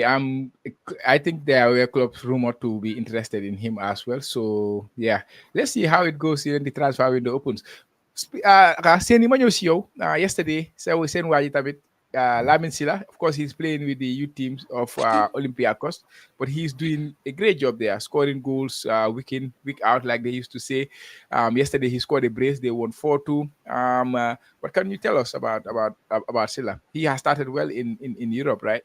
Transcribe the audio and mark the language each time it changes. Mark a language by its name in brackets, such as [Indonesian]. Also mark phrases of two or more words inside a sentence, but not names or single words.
[English] I think there were clubs rumored to be interested in him as well. So yeah, let's see how it goes when the transfer window opens. [Wolof] Seni ma ñëw si yow yesterday [English] so we seen [Wolof] waa ji tamit Lamin Silla, [English] of course, he's playing with the youth teams of Olympiacos, but he's doing a great job there, scoring goals week in, week out, like they used to say. Yesterday, he scored a brace. They won 4-2. What can you tell us about Silla? He has started well in Europe, right?